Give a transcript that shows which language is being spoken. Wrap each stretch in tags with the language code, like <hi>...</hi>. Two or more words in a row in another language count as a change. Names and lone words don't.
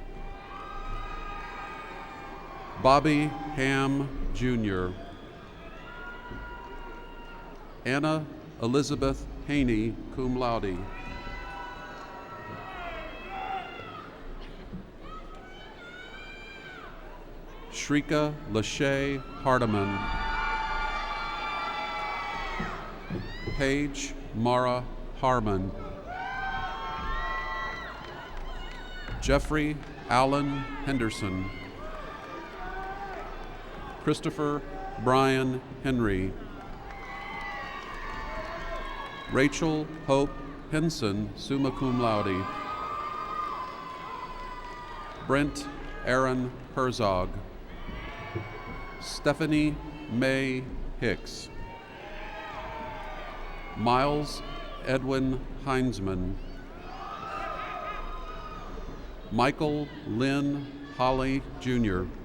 <en>Bobby Ham, Jr. Anna Elizabeth Haney,</en> <la>cum laude.</la> <en>Shrika Lachey Hardiman. Paige Mara Harmon. Jeffrey Allen Henderson. Christopher Brian Henry. Rachel Hope Henson,</en> <la>summa cum laude.</la> <en>Brent Aaron Herzog. Stephanie Mae Hicks. Miles Edwin Heinzman. Michael Lynn Holly, Jr.</en>